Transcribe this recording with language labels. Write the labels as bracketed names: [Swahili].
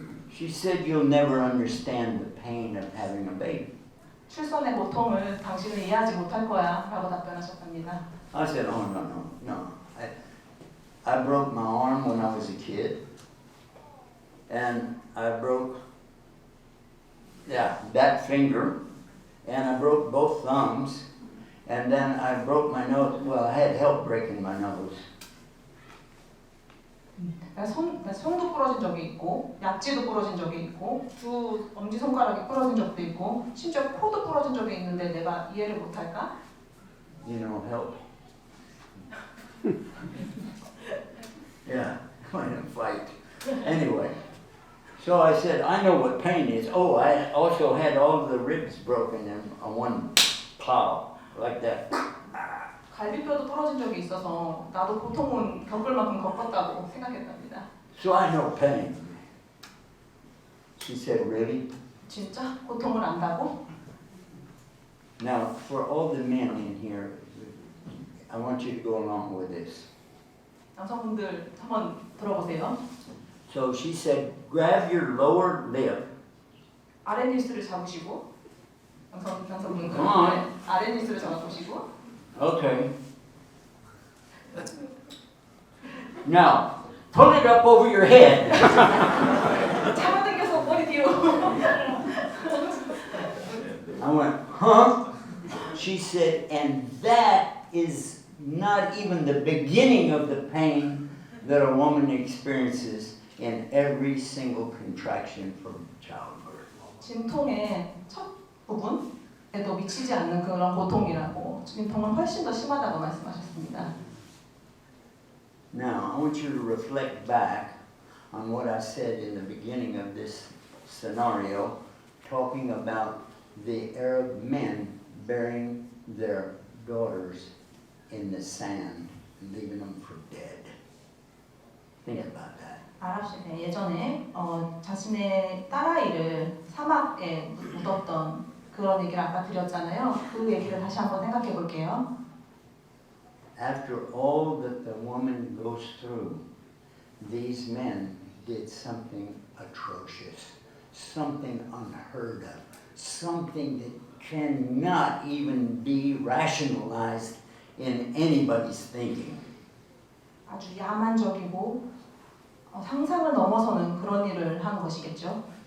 [English] She said, you'll never understand the pain of having a baby. [Korean] 출산의 고통을 당신은 이해하지 못할 거야 라고 답변하셨답니다. [English] I said, oh, no. I broke my arm when I was a kid. And I broke, that finger. And I broke both thumbs. And then I broke my nose. Well, I had help breaking my nose. [Korean] 손도 부러진 적이 있고 약지도 부러진 적이 있고 두 엄지손가락이 부러진 적도 있고 심지어 코도 부러진 적이 있는데 내가 이해를 못할까? [English] You know, help. Yeah, kind of fight. Anyway, so I said, I know what pain is. Oh, I also had all the ribs broken in one plow, like that. [Korean] 갈비뼈도 부러진 적이 있어서 나도 고통은 겪을 만큼 겪었다고 생각했답니다. [English] So I know pain. She said, really? [Korean] 진짜? 고통을 안다고? [English] Now, for all the men in here, I want you to go along with this. [Korean] 남성분들 한번 들어보세요. [English] So she said, grab your lower lip. [Korean] 아랫니스를 잡으시고 남성분들 [English] Come on. [Korean] 아랫니스를 잡아보시고 [English] Okay. Now, pull it up over your head. [Korean] 잡아당겨서 머리 뒤로. [English] I went, huh? She said, and that is not even the beginning of the pain that a woman experiences in every single contraction from childbirth. [Korean] 진통의 첫 부분에도 미치지 않는 그런 고통이라고 진통은 훨씬 더 심하다고 말씀하셨습니다. [English] Now, I want you to reflect back on what I said in the beginning of this scenario, talking about the Arab men burying their daughters in the sand, leaving them for dead. Think about that. [Korean] 아랍시대 예전에 자신의 딸아이를 사막에 묻었던 그런 얘기를 아까 드렸잖아요. 그 얘기를 다시 한번 생각해 볼게요. [English] After all that the woman goes through, these men did something atrocious, something unheard of, something that cannot even be rationalized in anybody's thinking. [Korean] 아주 야만적이고 상상을 넘어서는 그런 일을 한 것이겠죠.